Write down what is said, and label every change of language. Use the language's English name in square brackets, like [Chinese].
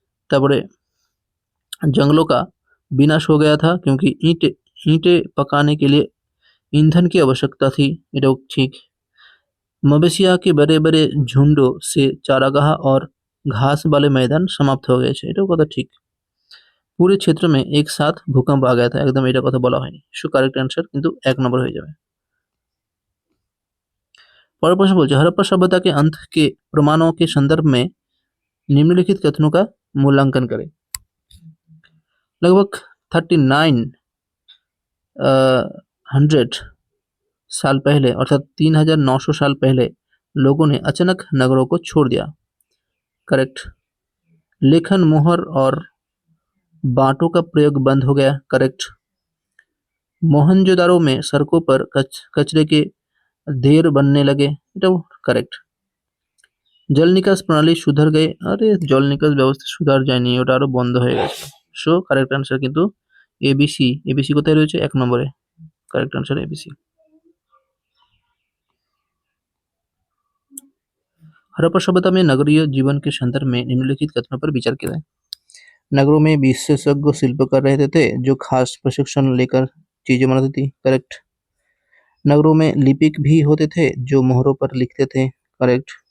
[Hindi] তারপরে जंगलों का विनाश हो गया था क्योंकि ईंटें पकाने के लिए ईंधन की आवश्यकता थी, এটাও ठीक। मवेशिया के बड़े बड़े झुंडों से चारागाह और घास वाले मैदान समाप्त हो गए थे, [Bangla] এটাও কথা ঠিক। [Hindi] पूरे क्षेत्र में एक साथ भूकंप आ गया था, एकदम [Bangla] এটা কথা বলা হয়নি। সো কারেক্ট आंसर কিন্তু 1 নম্বর হয়ে যাবে। পরের প্রশ্ন বলছে [Hindi] हड़प्पा सभ्यता के अंत के प्रमाणों के संदर्भ में निम्नलिखित कथनों का मूल्यांकन करें। लगभग 3900 साल पहले अर्थात 3900 साल पहले लोगों ने अचानक नगरों को छोड़ दिया, करेक्ट। लेखन, मोहर और बांटों का प्रयोग बंद हो गया, करेक्ट। मोहनजोदारो में सड़कों पर कचरे के ढेर बनने लगे, এটাও करेक्ट। [Bangla] জল নিকাশ প্রণালী সুধার গয়ে, আরে জল নিকাশ ব্যবস্থা সুধার যায়নি, ওটা আরো বন্ধ হয়ে গেছে। সো কারেক্ট আনসার কিন্তু এবিসি। এবিসি কোথায় রয়েছে? 1 নম্বরে, কারেক্ট আনসার एबीसी। [Hindi] हड़प्पा सभ्यता में नगरीय जीवन के संदर्भ में निम्नलिखित कथनों पर विचार किया है। नगरों में विशेषज्ञ शिल्पकार रहते थे जो खास प्रशिक्षण लेकर चीजें बनाती थी, करेक्ट। नगरों में लिपिक भी होते थे जो मोहरों पर लिखते थे, करेक्ट।